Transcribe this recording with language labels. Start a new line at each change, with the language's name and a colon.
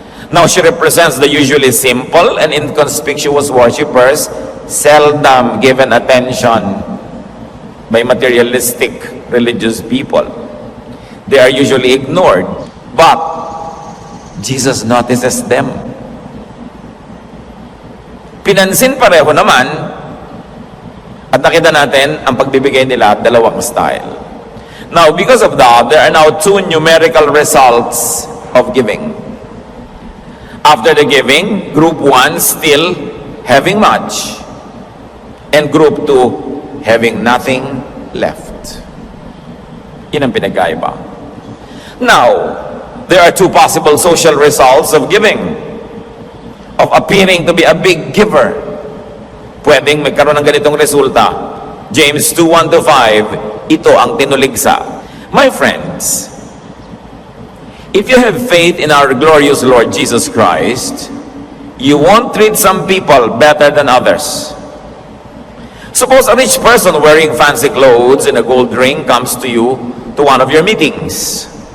English: Now, she represents the usually simple and inconspicuous worshipers, seldom given attention by materialistic religious people. They are usually ignored, but Jesus notices them.
Filipino: Pinansin pareho naman, at nakita natin ang pagbibigay nila, dalawang style.
English: Now, because of that, there are now 2 numerical results of giving. After the giving, group 1 still having much, and group 2 having nothing left.
Filipino: Yun ang pinagkaiba.
English: Now, there are 2 possible social results of giving, of appearing to be a big giver.
Filipino: Pwedeng magkaroon ng ganitong resulta. James 2:1-5, ito ang tinuligsa.
English: My friends, if you have faith in our glorious Lord Jesus Christ, you won't treat some people better than others. Suppose a rich person wearing fancy clothes and a gold ring comes to you to one of your meetings.